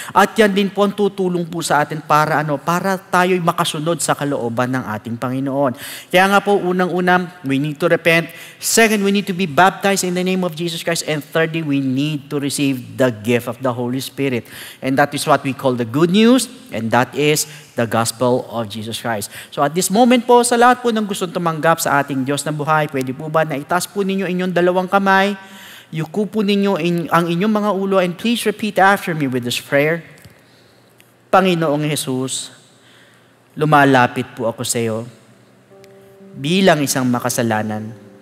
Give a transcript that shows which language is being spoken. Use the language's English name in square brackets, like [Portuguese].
[Filipino] At yan din po ang tutulong po sa atin para para tayo'y makasunod sa kalooban ng ating Panginoon. Kaya nga po, unang-una, [English] we need to repent. Second, we need to be baptized in the name of Jesus Christ. And thirdly, we need to receive the gift of the Holy Spirit. And that is what we call the good news, and that is the gospel of Jesus Christ. [Filipino] So at this moment po, sa lahat po ng gustong tumanggap sa ating Diyos na buhay, pwede po ba na itaas po ninyo inyong dalawang kamay, yuko po ninyo ang inyong mga ulo, [English] and please repeat after me with this prayer. [Filipino] Panginoong Jesus, lumalapit po ako sa iyo bilang isang makasalanan.